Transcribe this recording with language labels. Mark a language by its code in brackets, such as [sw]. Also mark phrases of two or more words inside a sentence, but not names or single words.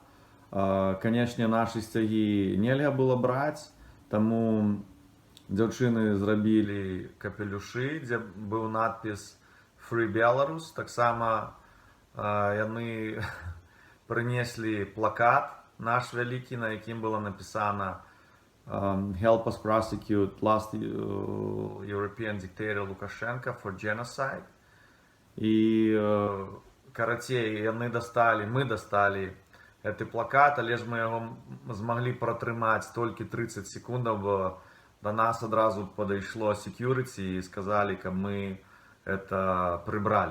[be] Канечне, нашы сцягі нельга было браць, таму дзяўчыны зрабілі капелюшы, дзе быў надпіс [en] «Free Belarus». [be] Таксама яны прынеслі плакат наш вялікі, на якім было напісана [en] «Help us prosecute last European dictator Lukashenko for genocide». [be] І, карацей, яны дасталі, мы дасталі гэты плакат, але ж мы яго змаглі пратрымаць толькі 30 секундаў, бо да нас адразу падышло security і сказалі, каб мы гэта прыбралі.